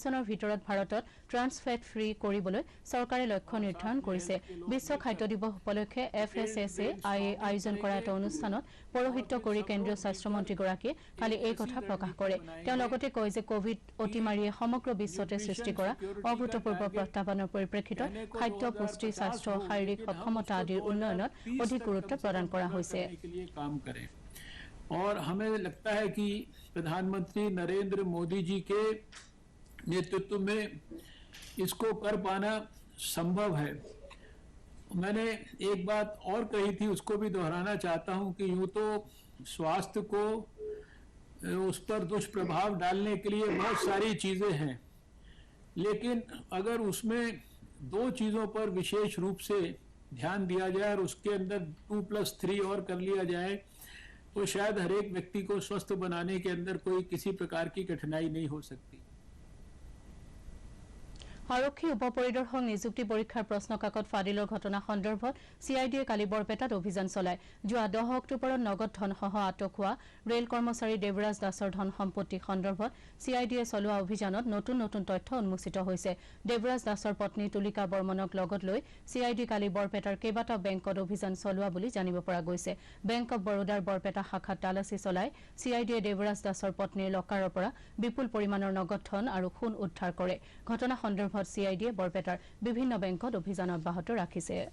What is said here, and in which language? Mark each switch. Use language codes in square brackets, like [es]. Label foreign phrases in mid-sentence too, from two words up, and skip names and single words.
[as] চনৰ ভিতৰত ভাৰতত ট্ৰান্সফেট ফ্ৰী কৰিবলৈ চৰকাৰে লক্ষ্য নিৰ্ধাৰণ কৰিছে বিশ্ব খাদ্য দিৱস উপলক্ষে FSSAI আয়োজন কৰা এটা অনুষ্ঠানত পৌৰোহিত্য কৰি কেন্দ্ৰীয় স্বাস্থ্যমন্ত্ৰীগৰাকীয়ে কালি এই কথা প্ৰকাশ কৰে তেওঁ লগতে কয় যে কোভিড অতিমাৰীয়ে সমগ্ৰ বিশ্বতে সৃষ্টি কৰা অভূতপূৰ্ব প্ৰত্যাহ্বানৰ পৰিপ্ৰেক্ষিতত খাদ্য পুষ্টি স্বাস্থ্য শাৰীৰিক সক্ষমতা আদিৰ উন্নয়নত অধিক গুৰুত্ব প্ৰদান কৰা হৈছে [hi] के लिए काम करें और हमें लगता है कि प्रधानमंत्री नरेंद्र मोदी जी के नेतृत्व में इसको कर पाना संभव है मैंने एक बात और कही थी उसको भी दोहराना चाहता हूं कि यूं तो स्वास्थ्य को उस पर दुष्प्रभाव डालने के लिए बहुत सारी चीजें हैं लेकिन अगर उसमें दो चीजों पर विशेष रूप से ध्यान दिया जाए और उसके अंदर 2+3 और कर लिया जाए तो शायद हर एक व्यक्ति को स्वस्थ बनाने के अंदर कोई किसी प्रकार की कठिनाई नहीं हो सकती [as] আৰক্ষী উপপৰিদৰ্শক নিযুক্তি পৰীক্ষাৰ প্ৰশ্ন কাকত ফাদিলৰ ঘটনা সন্দৰ্ভত CIDয়ে কালি বৰপেটাত অভিযান চলায় যোৱা 10 অক্টোবৰত নগদ ধনসহ আটক হোৱা ৰেল কৰ্মচাৰী দেৱৰাজ দাসৰ ধন সম্পত্তি সন্দৰ্ভত CIDয়ে চলোৱা অভিযানত নতুন নতুন তথ্য উন্মোচিত হৈছে দেৱৰাজ দাসৰ পত্নী তুলিকা বৰ্মনক লগত লৈ CID কালি বৰপেটাৰ কেইবাটাও বেংকত অভিযান চলোৱা বুলি জানিব পৰা গৈছে বেংক অৱ বৰোদাৰ বৰপেটা শাখাত তালাচী চলাই CIDয়ে দেৱৰাজ দাসৰ পত্নীৰ লকাৰৰ পৰা বিপুল পৰিমাণৰ নগদ ধন আৰু সোণ উদ্ধাৰ কৰে ঘটনা সন্দৰ্ভত CIDয়ে বৰপেটাৰ বিভিন্ন বেংকত অভিযান অব্যাহত ৰাখিছে